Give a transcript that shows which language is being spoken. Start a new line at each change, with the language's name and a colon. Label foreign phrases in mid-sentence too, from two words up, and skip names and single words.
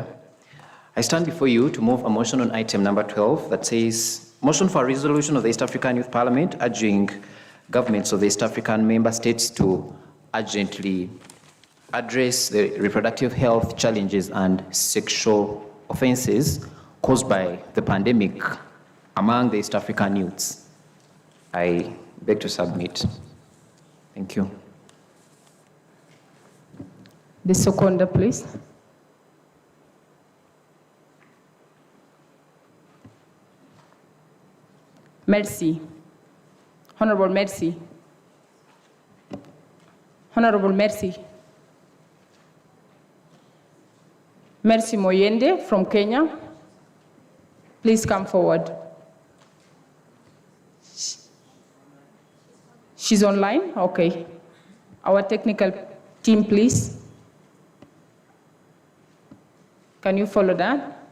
English: I stand before you to move a motion on item number 12 that says, motion for a resolution of the East African Youth Parliament urging governments of the East African member states to urgently address the reproductive health challenges and sexual offenses caused by the pandemic among the East African youths. I beg to submit. Thank you. The seconder, please. Merci. Honorable Merci. Honorable Merci. Merci Moyende from Kenya. Please come forward. She's online? Okay. Our technical team, please. Can you follow that?